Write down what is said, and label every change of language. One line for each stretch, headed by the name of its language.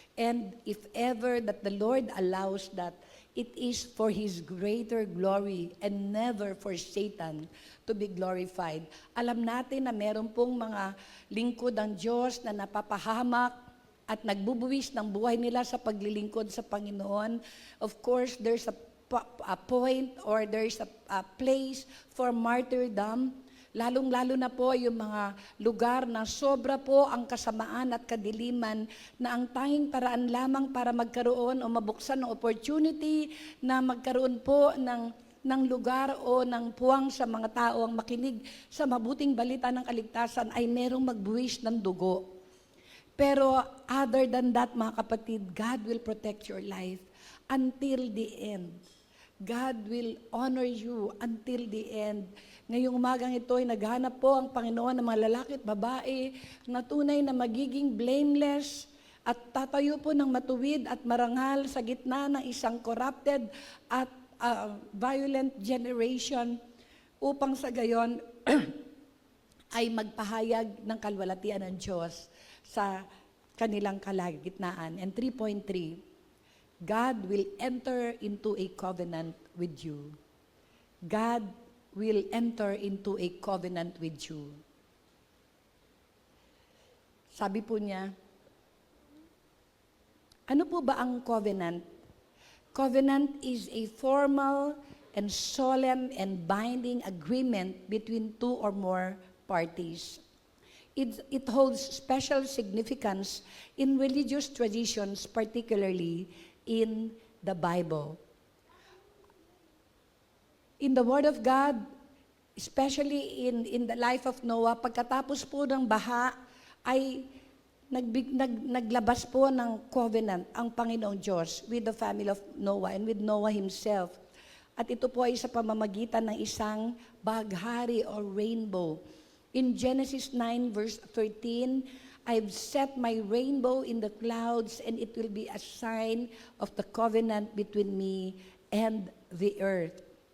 English: And if ever that the Lord allows that, it is for His greater glory and never for Satan to be glorified.
Filipino: Alam natin na meron pong mga lingkod ng Diyos na napapahamak at nagbubuwis ng buhay nila sa paglilingkod sa Panginoon.
English: Of course, there's a point or there's a place for martyrdom.
Filipino: Lalong-lalo na po yung mga lugar na sobra po ang kasamaan at kadiliman na ang tanging paraan lamang para magkaroon o mabuksan ng opportunity na magkaroon po ng lugar o ng puwang sa mga tao ang makinig sa mabuting balita ng kaligtasan ay merong magbuwis ng dugo.
English: Pero other than that,
Filipino: mga kapatid,
English: God will protect your life until the end. God will honor you until the end.
Filipino: Ngayong umagang ito ay naghanap po ang Panginoon ng mga lalaki at babae na tunay na magiging blameless at tatayo po ng matuwid at marangal sa gitna ng isang corrupted at violent generation upang sa gayon ay magpahayag ng kalwalatian ng Diyos sa kanilang kalagitnaan.
English: And 3.3, God will enter into a covenant with you. God will enter into a covenant with you.
Filipino: Sabi po niya, ano po ba ang covenant?
English: Covenant is a formal and solemn and binding agreement between two or more parties. It holds special significance in religious traditions, particularly in the Bible. In the Word of God, especially in the life of Noah,
Filipino: pagkatapos po ng baha, ay naglabas po ng covenant ang Panginoong Diyos
English: with the family of Noah and with Noah himself.
Filipino: At ito po ay sa pamamagitan ng isang baghari or rainbow.
English: In Genesis 9 verse 13, I've set my rainbow in the clouds and it will be a sign of the covenant between me and the earth.